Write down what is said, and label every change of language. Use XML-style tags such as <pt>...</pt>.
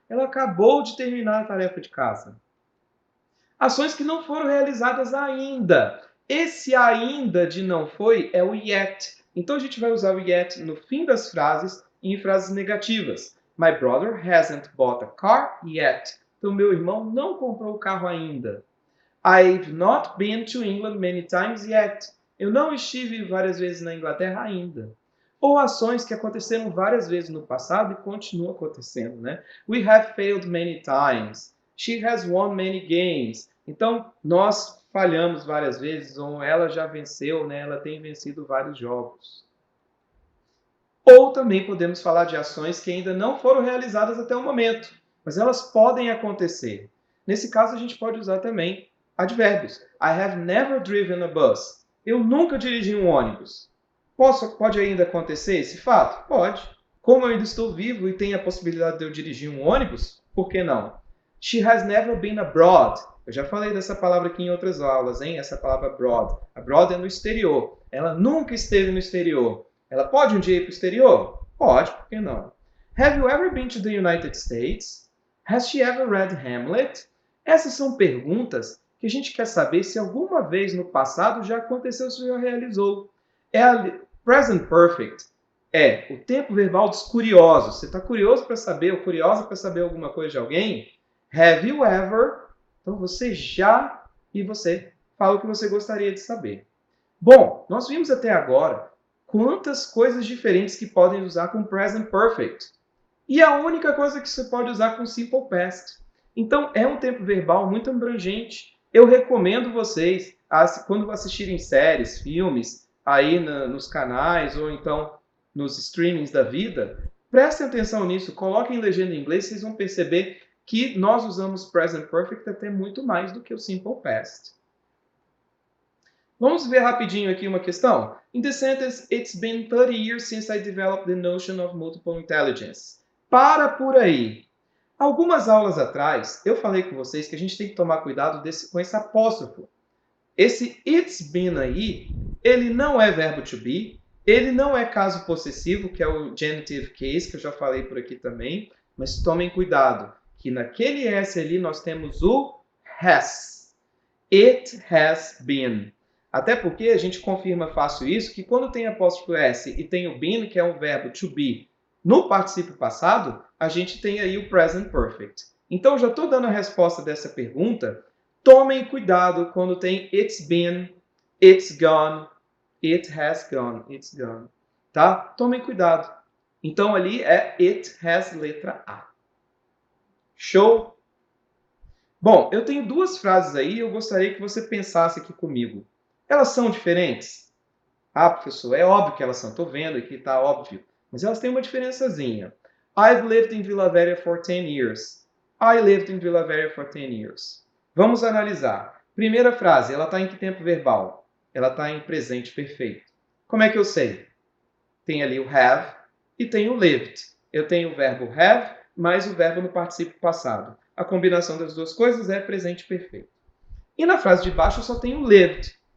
<pt>Ela acabou de terminar a tarefa de casa. Ações que não foram realizadas ainda. Esse ainda de não foi é o yet. Então a gente vai usar o yet no fim das frases e em frases negativas.</pt> <en>My brother hasn't bought a car yet.</en> <pt>Então meu irmão não comprou o carro ainda.</pt> <en>I've not been to England many times yet.</en> <pt>Eu não estive várias vezes na Inglaterra ainda. Ou ações que aconteceram várias vezes no passado e continuam acontecendo, né?</pt> <en>We have failed many times. She has won many games.</en> <pt>Então, nós falhamos várias vezes, ou ela já venceu, né? Ela tem vencido vários jogos. Ou também podemos falar de ações que ainda não foram realizadas até o momento, mas elas podem acontecer. Nesse caso, a gente pode usar também advérbios.</pt> <en>I have never driven a bus.</en> <pt>Eu nunca dirigi um ônibus. Pode ainda acontecer esse fato? Pode. Como eu ainda estou vivo e tenho a possibilidade de eu dirigir um ônibus, por que não?</pt> <en>She has never been abroad.</en> <pt>Eu já falei dessa palavra aqui em outras aulas, hein? Essa palavra abroad. Abroad é no exterior. Ela nunca esteve no exterior. Ela pode um dia ir para o exterior? Pode, por que não?</pt> <en>Have you ever been to the United States? Has she ever read Hamlet?</en> <pt>Essas são perguntas que a gente quer saber se alguma vez no passado já aconteceu, se já realizou. É a present perfect. É o tempo verbal dos curiosos. Você está curioso para saber, ou curiosa para saber alguma coisa de alguém?</pt> <en>Have you ever?</en> <pt>Então você já e você fala o que você gostaria de saber. Bom, nós vimos até agora quantas coisas diferentes que podem usar com present perfect. E a única coisa que você pode usar com simple past. Então é um tempo verbal muito abrangente. Eu recomendo vocês, quando assistirem séries, filmes, aí nos canais ou então nos streamings da vida, prestem atenção nisso, coloquem legenda em inglês, vocês vão perceber que nós usamos present perfect até muito mais do que o simple past. Vamos ver rapidinho aqui uma questão.</pt> <en>In the sentence, it's been 30 years since I developed the notion of multiple intelligence.</en> <pt>Para por aí. Algumas aulas atrás, eu falei com vocês que a gente tem que tomar cuidado com esse apóstrofo. Esse it's been aí, ele não é verbo to be, ele não é caso possessivo, que é o genitive case, que eu já falei por aqui também, mas tomem cuidado, que naquele S ali nós temos o has.</pt> <en>It has been.</en> <pt>Até porque a gente confirma fácil isso, que quando tem apóstrofo S e tem o been, que é um verbo to be, no particípio passado, a gente tem aí o present perfect. Então, já estou dando a resposta dessa pergunta. Tomem cuidado quando tem</pt> <en>it's been, it's gone,</en> <pt>it has gone, it's gone. Tá? Tomem cuidado. Então, ali é it has letra A. Show? Bom, eu tenho duas frases aí e eu gostaria que você pensasse aqui comigo. Elas são diferentes? Ah, professor, é óbvio que elas são. Estou vendo aqui, está óbvio. Mas elas têm uma diferençazinha.</pt> <en>I've lived in Vila Velha for 10 years. I lived in Vila Velha for 10 years.</en> <pt>Vamos analisar. Primeira frase, ela está em que tempo verbal? Ela está em presente perfeito. Como é que eu sei? Tem ali o have e tem o lived. Eu tenho o verbo have mais o verbo no particípio passado. A combinação das duas coisas é presente perfeito. E na frase de baixo eu só tenho lived.</pt>